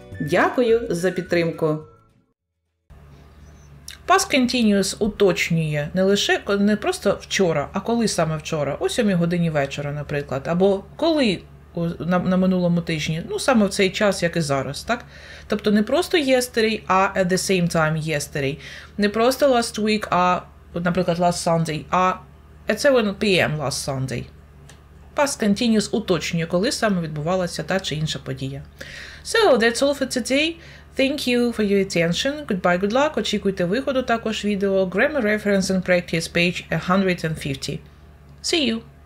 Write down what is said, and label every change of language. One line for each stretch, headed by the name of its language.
Ukrainian: Дякую за підтримку! Past Continuous уточнює не просто вчора, а коли саме вчора, о 7 годині вечора, наприклад, або коли на минулому тижні, саме в цей час, як і зараз, так? Тобто не просто yesterday, а
English: at the same time yesterday.
Ukrainian: Не просто
English: last week,
Ukrainian: а, наприклад,
English: last Sunday,
Ukrainian: а
English: at 7 p.m. last Sunday.
Ukrainian: Past Continuous уточнює, коли саме відбувалася та чи інша подія.
English: So, that's all for today. Thank you for your attention. Goodbye, good luck.
Ukrainian: Очікуйте виходу також відео
English: Grammar Reference and Practice page 150. See you!